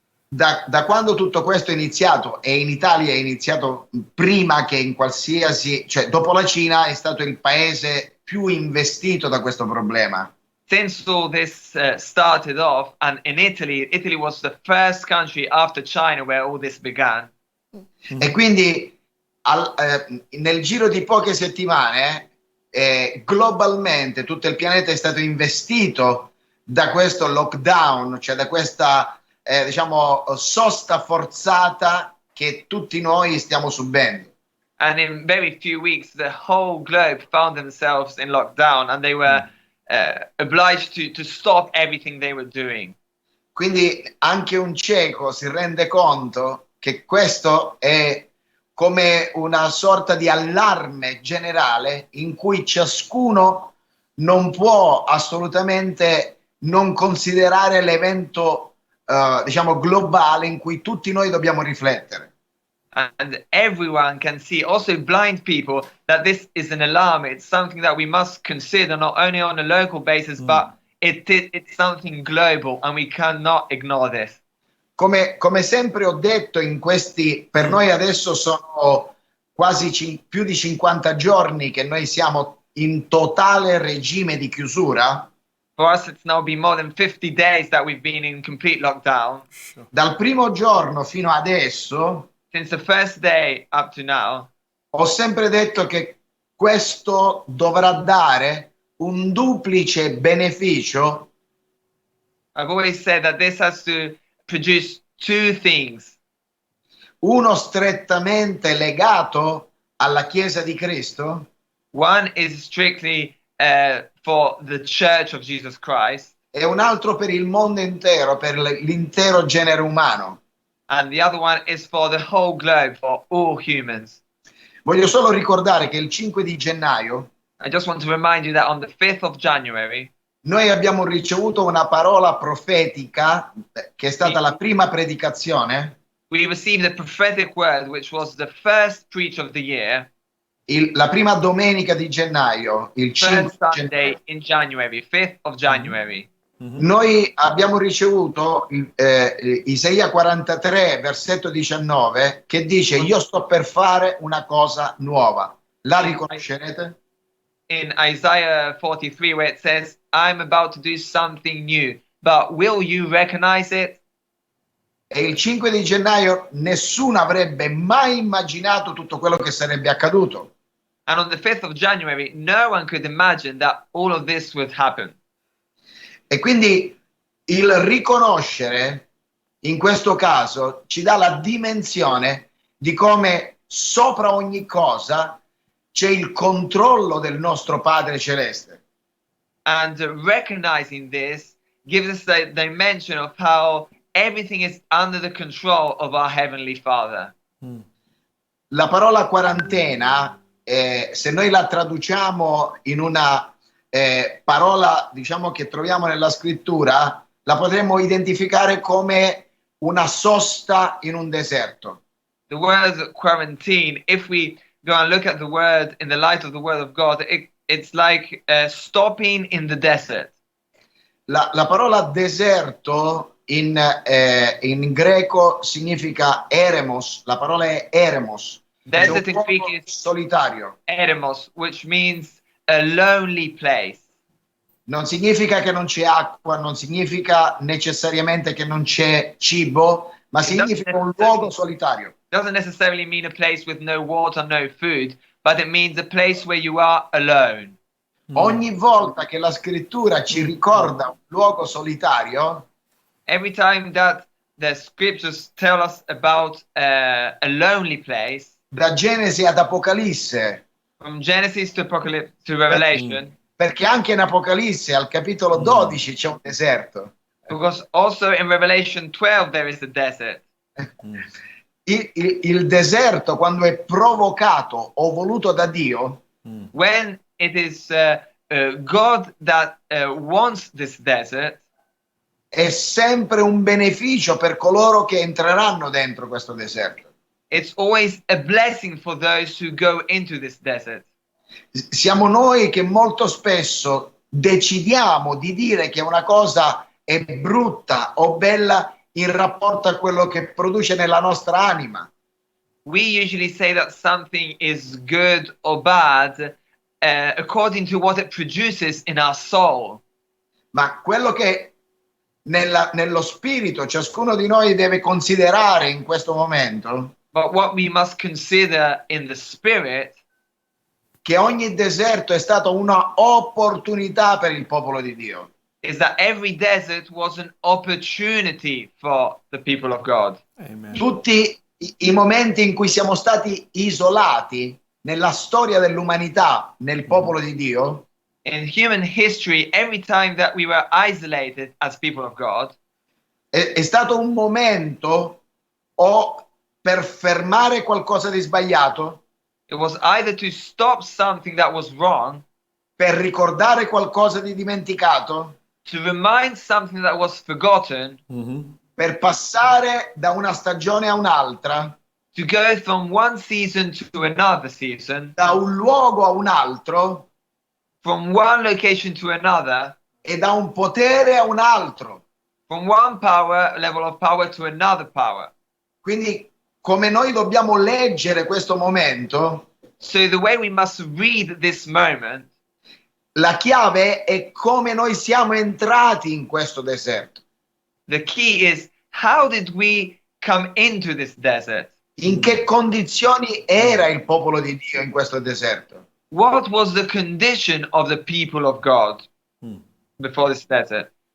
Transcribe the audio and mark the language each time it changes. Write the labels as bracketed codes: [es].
[it] Da quando tutto questo è iniziato, e in Italia è iniziato prima che in qualsiasi, cioè dopo la Cina è stato il paese più investito da questo problema. [en] Since all this started off, and in Italy, Italy was the first country after China where all this began. [it] E quindi nel giro di poche settimane globalmente tutto il pianeta è stato investito da questo lockdown, cioè da questa diciamo sosta forzata che tutti noi stiamo subendo. [en] And in very few weeks, the whole globe found themselves in lockdown, and they were obliged to stop everything they were doing. [it] Quindi anche un cieco si rende conto che questo è come una sorta di allarme generale in cui ciascuno non può assolutamente non considerare l'evento diciamo globale in cui tutti noi dobbiamo riflettere. [en] And everyone can see, also blind people, that this is an alarm. It's something that we must consider not only on a local basis, but it's something global, and we cannot ignore this. [it] Come sempre ho detto, in questi, per noi adesso sono quasi più di 50 giorni che noi siamo in totale regime di chiusura. [en] For us, it's now been more than 50 days that we've been in complete lockdown. [it] Dal primo giorno fino adesso [en] Since the first day up to now, [it] ho sempre detto che questo dovrà dare un duplice beneficio [en] I've always said that this has to produce two things. [it] uno strettamente legato alla Chiesa di Cristo [en] One is strictly for the Church of Jesus Christ, [it] e un altro per il mondo intero, per l'intero genere umano. [en] and the other one is for the whole globe, for all humans. [it] Voglio solo ricordare che il 5 di gennaio [en] I just want to remind you that on the 5th of January, [it] noi abbiamo ricevuto una parola profetica che è stata la prima predicazione [en] we received a prophetic word, which was the first preach of the year, [it] la prima domenica di gennaio, il 5 [en] First [it] gennaio, [en] Sunday in January, 5th of January. [it] noi abbiamo ricevuto Isaia 43, versetto 19, che dice: io sto per fare una cosa nuova. La riconoscerete? [en] In Isaiah 43, where it says, I'm about to do something new, but will you recognize it? [it] E il 5 di gennaio nessuno avrebbe mai immaginato tutto quello che sarebbe accaduto. [en] And on the 5th of January, no one could imagine that all of this would happen. [it] E quindi il riconoscere, in questo caso, ci dà la dimensione di come sopra ogni cosa c'è il controllo del nostro Padre Celeste. [en] And recognizing this gives us the dimension of how everything is under the control of our Heavenly Father. [it] La parola quarantena, se noi la traduciamo in una parola, diciamo, che troviamo nella scrittura, la potremmo identificare come una sosta in un deserto. [en] The word quarantine, if we go and look at the word in the light of the Word of God, it's like stopping in the desert. [it] La parola deserto in greco significa eremos, la parola è eremos, [en] Desert [it] cioè [en] in [it] un [en] Greek [it] luogo [en] is [it] solitario. [en] eremos, which means a lonely place. [it] Non significa che non c'è acqua, non significa necessariamente che non c'è cibo, ma significa un luogo solitario. [en] Doesn't necessarily mean a place with no water, no food, but it means a place where you are alone. [it] Ogni volta che la scrittura ci ricorda un luogo solitario, [en] Every time that the scriptures tell us about a lonely place, [it] da Genesi ad Apocalisse, [en] from Genesis to Apocalypse to Revelation, [it] perché anche in Apocalisse al capitolo 12 c'è un deserto. [en] because also in Revelation 12 there is the desert. [it] Il deserto, quando è provocato o voluto da Dio, [en] When it is God that wants this desert, [it] è sempre un beneficio per coloro che entreranno dentro questo deserto. [en] it's always a blessing for those who go into this desert. [it] Siamo noi che molto spesso decidiamo di dire che una cosa è brutta o bella in rapporto a quello che produce nella nostra anima. [en] We usually say that something is good or bad according to what it produces in our soul. [it] Ma quello che nello spirito ciascuno di noi deve considerare in questo momento, [en] But what we must consider in the spirit, [it] che ogni deserto è stata una opportunità per il popolo di Dio. [en] is that every desert was an opportunity for the people of God. [it] Tutti i momenti in cui siamo stati isolati nella storia dell'umanità, nel popolo di Dio, [en] In human history, every time that we were isolated as people of God, [it] è stato un momento o per fermare qualcosa di sbagliato, [en] it was either to stop something that was wrong, [it] per ricordare qualcosa di dimenticato, [en] to remind something that was forgotten, [it] per passare da una stagione a un'altra, [en] to go from one season to another season, [it] da un luogo a un altro [en] from one location to another, [it] e da un potere a un altro. [en] from one level of power to another power. [it] Quindi, come noi dobbiamo leggere questo momento, [en] So the way we must read this moment, [it] la chiave è come noi siamo entrati in questo deserto. [en] the key is, how did we come into this desert? [it] In che condizioni era il popolo di Dio in questo deserto? [en] What was the condition of the people of God before this desert?